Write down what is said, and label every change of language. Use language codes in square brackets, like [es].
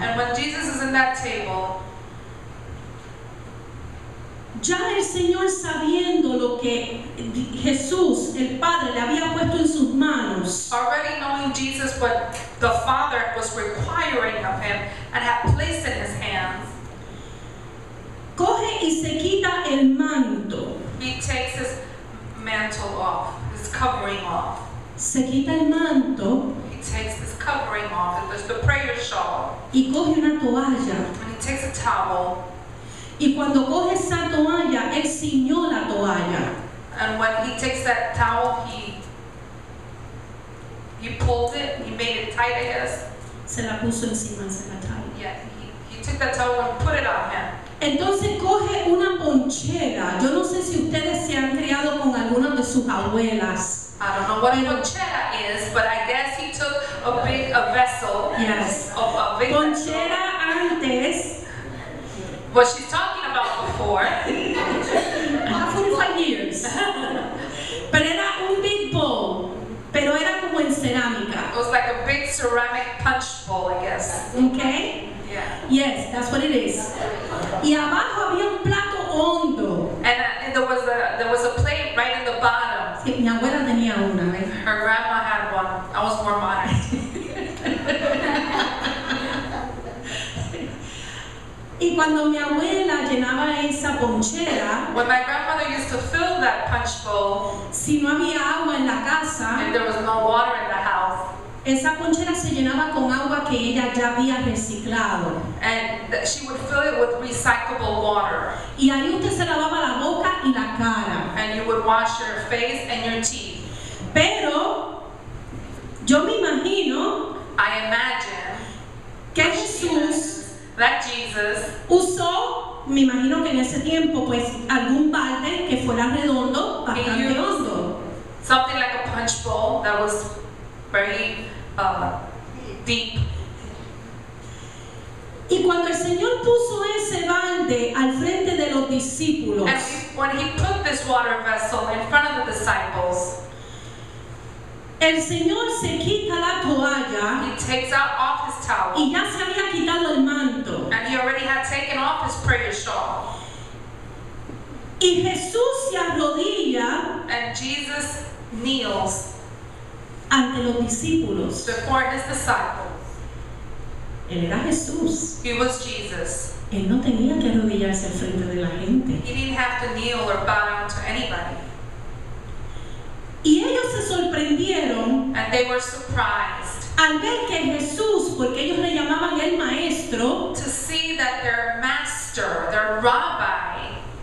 [en] And when Jesus is in that table, [es] ya el Señor sabiendo lo que Jesús, el Padre, le había puesto en sus manos, [en] already knowing Jesus what the Father was requiring of him and had placed in his hands, [es] coge y se quita el manto. [en] he takes his mantle off, his covering off. [es] Se quita el manto [en] He takes his covering off, and there's the prayer shawl, [es] y coge una toalla. [en] and he takes a towel, [es] Y cuando coge esa toalla, él ciñó la toalla. [en] and when he takes that towel, he pulled it, he made it tight, I guess. [es] Se la puso encima, se la trae. [en] Yeah, he took that towel and put it on him. [es] Entonces coge una ponchera. Yo no sé si ustedes se han criado con algunas de sus abuelas. [en] I don't know what a ponchera is, but I guess he took a vessel. Yes. A big [es] Ponchera antes, [en] what she's talking about before. I have 45 years. [es] Pero era un [en] big bowl, [es] pero era como en cerámica. [en] It was like a big ceramic punch bowl, I guess. Okay? Yeah. Yes, that's what it is. [es] Y abajo había un plato hondo. [en] And there was a plate right in the bottom. [es] Sí, mi abuela tenía una, ¿ves? [en] Her grandma had one. I was more modest. [es] Y cuando mi abuela llenaba esa ponchera, [en] When my grandmother used to fill that punch bowl, [es] si no había agua en la casa, [en] and there was no water in the house, [es] esa ponchera se llenaba con agua que ella ya había reciclado. [en] and she would fill it with recyclable water, [es] Y ahí usted se lavaba la boca y la cara. [en] and you would wash your face and your teeth. [es] Pero yo me imagino [en] I imagine [es] que Jesús [en] that Jesus [es] usó, me imagino que en ese tiempo, pues algún balde que fuera redondo, bastante [en] used [es] hondo. [en] something like a punch bowl that was very deep. [es] Y cuando el Señor puso ese balde al frente de los discípulos, [en] And when he put this water vessel in front of the disciples, [es] el Señor se quita la toalla [en] he takes off his towel, [es] y ya se había quitado el manto. [en] and he already had taken off his prayer shawl. [es] Y Jesús se arrodilla [en] And Jesus kneels [es] ante los discípulos. [en] before his disciples. [es] Él era Jesús. [en] He was Jesus. [es] Él no tenía que arrodillarse al frente de la gente. [en] He didn't have to kneel or bow down to anybody. [es] Y ellos se sorprendieron [en] And they were surprised [es] al ver que Jesús, porque ellos le llamaban el maestro, [en] to see that their master, their rabbi,